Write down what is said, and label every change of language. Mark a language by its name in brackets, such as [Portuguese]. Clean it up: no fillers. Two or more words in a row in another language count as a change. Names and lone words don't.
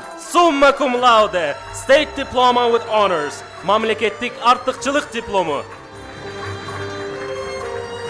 [Latin] Summa cum laude, [English] state diploma with honors. [Kyrgyz] Mamleketlik артыкчылык диплому.